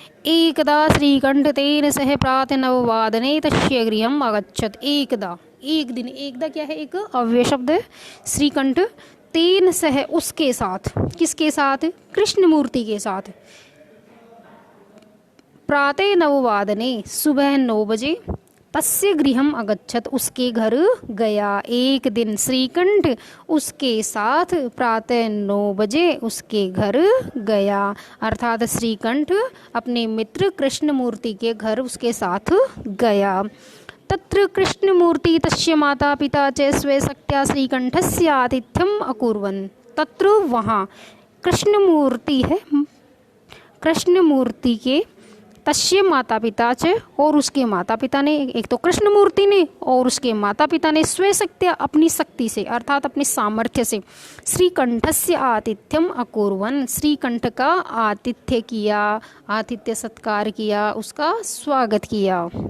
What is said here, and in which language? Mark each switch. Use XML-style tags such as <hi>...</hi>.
<sa>एकदा श्रीकंठ तेन सह प्रातः नववादने तस्य गृहम् अगच्छत्।</sa> <hi>एकदा, एक दिन, एकदा क्या है, एक अव्यय शब्द है।</hi> <sa>श्रीकंठ तेन सह,</sa> <hi>उसके साथ, किसके साथ, कृष्णमूर्ति के साथ,</hi> <sa>प्रातः नववादने,</sa> <hi>सुबह 9 बजे,</hi> <sa>तस्य गृहम् अगच्छत्,</sa> <hi>उसके घर गया। एक दिन श्रीकंठ उसके साथ प्रातः 9 बजे उसके घर गया, अर्थात श्रीकंठ अपने मित्र कृष्णमूर्ति के घर उसके साथ गया।</hi> <sa>तत्र कृष्णमूर्ति तस्य माता पिता च स्वशक्त्या श्रीकंठस्य आतिथ्यम् अकुर्वन्। तत्र,</sa> <hi>वहाँ, कृष्णमूर्ति है, कृष्णमूर्ति के</hi> <sa>तस्य माता पिता च,</sa> <hi>और उसके माता पिता ने, एक तो कृष्णमूर्ति ने और उसके माता पिता ने,</hi> <sa>स्वशक्त्या,</sa> <hi>अपनी शक्ति से अर्थात अपने सामर्थ्य से,</hi> <sa>श्रीकंठस्य आतिथ्यम अकुर्वन्,</sa> <hi>श्रीकंठ का आतिथ्य किया, आतिथ्य सत्कार किया, उसका स्वागत किया।</hi>